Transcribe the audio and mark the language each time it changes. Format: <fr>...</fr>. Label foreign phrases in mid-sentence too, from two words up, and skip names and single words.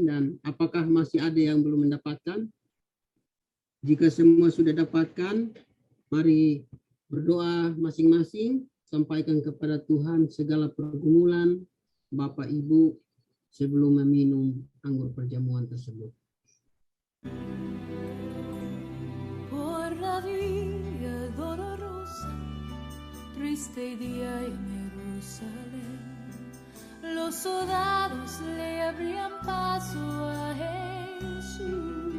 <id>Dan apakah masih ada yang belum mendapatkan? Jika semua sudah dapatkan, mari berdoa masing-masing, sampaikan kepada Tuhan segala pergumulan Bapak Ibu sebelum meminum anggur perjamuan tersebut.</id> <es>Por la vía dolorosa, triste día en Jerusalén, los soldados le abrían paso a Jesús.</es>